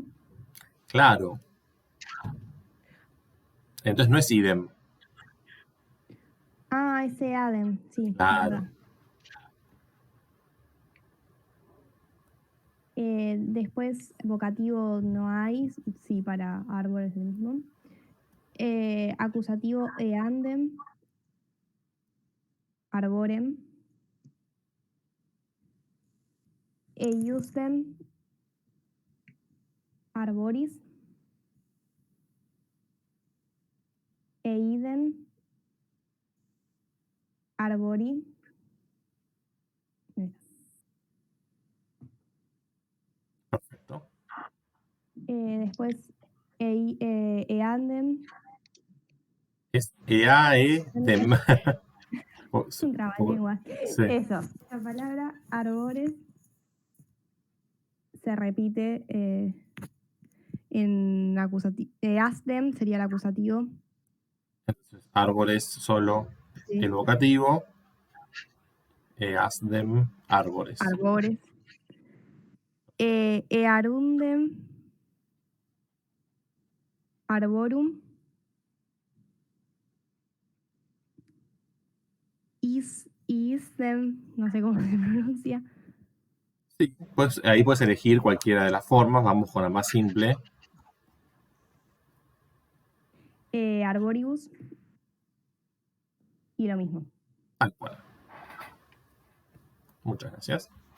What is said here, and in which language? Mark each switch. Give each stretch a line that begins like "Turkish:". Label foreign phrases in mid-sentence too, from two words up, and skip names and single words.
Spanish: Claro. Entonces no es idem. Ah, ese adem. Sí, Claro. verdad. Después, vocativo no hay. Sí, para árbol es el mismo. Acusativo, eandem.
Latin: Arborem. Eiusdem. Arboris. Eidem.
Spanish: Arbori. Perfecto. Después, eandem. Es eaedem. Es un trabalengua. Sí. Eso. La palabra arbores se repite en acusativo. Asdem sería el acusativo. Entonces, árboles solo Sí. el vocativo. Easdem, árboles.
Latin: Arbores. Earundem.
Spanish: Arborum. Isdem, no sé cómo se pronuncia. Sí, pues ahí puedes elegir cualquiera de las formas. Vamos con la más simple. Arboribus. Y lo mismo. Tal cual. Muchas gracias.